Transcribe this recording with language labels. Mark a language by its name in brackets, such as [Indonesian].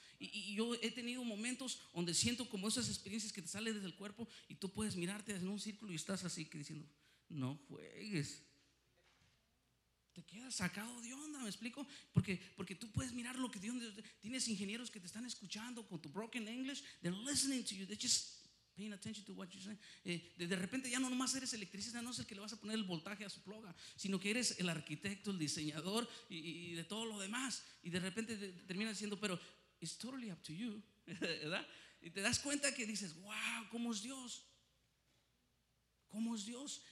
[Spanish] Y yo he tenido momentos donde siento como esas experiencias que te salen desde el cuerpo y tú puedes mirarte en un círculo y estás así que diciendo, no juegues. Te quedas sacado de onda, ¿me explico? Porque tú puedes mirar lo que Dios. Tienes ingenieros que te están escuchando con tu [English] broken English. They're listening to you. They're just paying attention to what you're saying. [Spanish] De repente ya no nomás eres electricista, no es el que le vas a poner el voltaje a su ploga, sino que eres el arquitecto, el diseñador y de todo lo demás. Y de repente terminas diciendo, pero [English] it's totally up to you, [Spanish] ¿verdad? Y te das cuenta que dices, wow, ¿cómo es Dios? ¿Cómo es Dios?